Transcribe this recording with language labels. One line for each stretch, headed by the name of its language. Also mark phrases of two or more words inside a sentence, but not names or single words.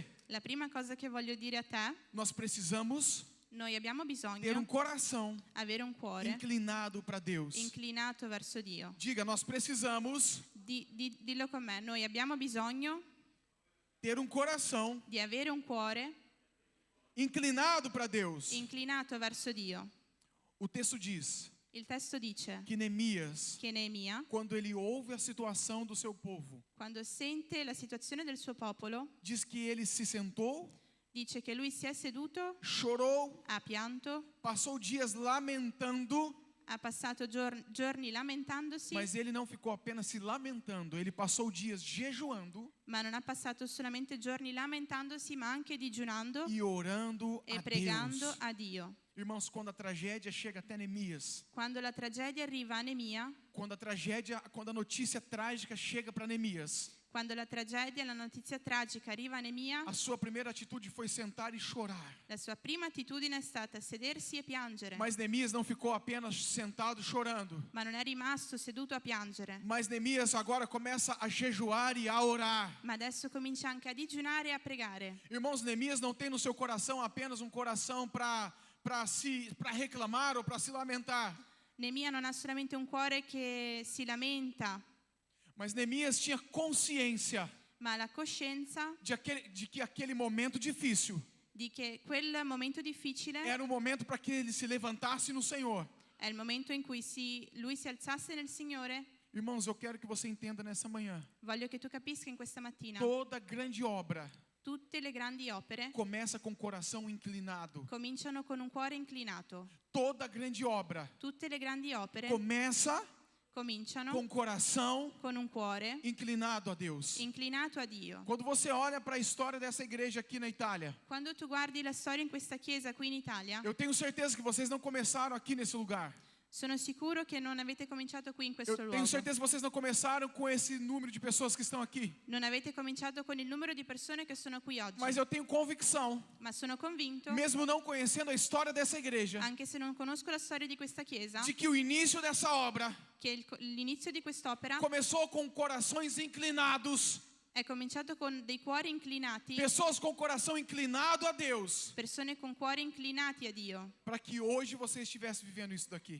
Italian: La prima cosa che voglio dire a te,
Portuguese: nós precisamos
Italian: noi abbiamo
Portuguese: ter
Italian: bisogno
Portuguese: coração
Italian: avere un cuore
Portuguese: inclinado para Deus.
Italian: inclinato verso Dio.
Portuguese: Diga, nós precisamos
Italian: Dillo con me, noi abbiamo bisogno
Portuguese: ter coração
Italian: di avere un cuore
Portuguese: inclinado para Deus.
Italian: inclinato verso Dio.
Portuguese: O texto diz
Italian: Il testo dice
Portuguese: que Neemias,
Italian: che Neemia,
Portuguese: quando ele ouve a situação do seu povo,
Italian: quando sente la situazione del suo popolo,
Portuguese: diz que ele se sentou,
Italian: dice che lui si è seduto,
Portuguese: chorou,
Italian: ha pianto,
Portuguese: passou dias lamentando,
Italian: ha passato giorni lamentandosi,
Portuguese: mas ele não ficou apenas se lamentando, ele passou dias jejuando
Italian: ma non ha passato solamente giorni lamentandosi, ma anche digiunando
Portuguese: e orando
Italian: e a pregando
Portuguese: Deus.
Italian: a Dio.
Portuguese: Irmãos, quando a tragédia chega até Neemias,
Italian: Quando la tragedia arriva a Neemia,
Portuguese: quando a notícia trágica chega para Neemias,
Italian: quando la tragedia, la notizia tragica arriva a Neemia,
Portuguese: a sua primeira atitude foi sentar e chorar.
Italian: la sua prima attitudine è stata sedersi e piangere.
Portuguese: Mas Neemias não ficou apenas sentado chorando.
Italian: Ma non è rimasto seduto a piangere,
Portuguese: Mas Neemias agora começa a jejuar e a orar.
Italian: ma adesso comincia anche a digiunare e a pregare.
Portuguese: Irmãos, Neemias não tem no seu coração apenas coração para reclamar ou para se lamentar.
Italian: Neemia non ha solamente un cuore che si lamenta,
Portuguese: Mas Neemias tinha consciência
Italian: ma la coscienza
Portuguese: de que aquele momento difícil
Italian: di che quel momento difficile
Portuguese: era momento para que ele se levantasse no Senhor.
Italian: è il momento in cui lui si alzasse nel Signore.
Portuguese: Irmãos, eu quero que você entenda nessa manhã.
Italian: Voglio che tu capisca in questa mattina,
Portuguese: Toda grande obra
Italian: Tutte le grandi opere
Portuguese: começa com o coração inclinado.
Italian: cominciano con un cuore inclinato.
Portuguese: Toda grande obra
Italian: Tutte le grandi opere
Portuguese: começa
Italian: cominciano
Portuguese: com o coração
Italian: con un cuore
Portuguese: inclinado a Deus.
Italian: inclinato a Dio.
Portuguese: Quando você olha para a história dessa igreja aqui na Itália,
Italian: Quando tu guardi la storia in questa chiesa qui in Italia,
Portuguese: eu tenho certeza que vocês não começaram aqui nesse lugar.
Italian: sono sicuro che non avete cominciato qui in questo
Portuguese: Eu tenho
Italian: luogo.
Portuguese: certeza que vocês não começaram com esse número de pessoas que estão aqui.
Italian: Non avete cominciato con il numero di persone che sono qui oggi.
Portuguese: Mas eu tenho convicção,
Italian: Ma sono convinto,
Portuguese: mesmo não conhecendo a história dessa igreja,
Italian: anche se non conosco la storia di questa chiesa,
Portuguese: de que o início dessa obra
Italian: che l'inizio di quest'opera
Portuguese: começou com corações inclinados,
Italian: è cominciato con dei cuori inclinati,
Portuguese: pessoas com o coração inclinado a Deus,
Italian: persone con cuori inclinati a Dio,
Portuguese: para que hoje você estivesse vivendo isso daqui.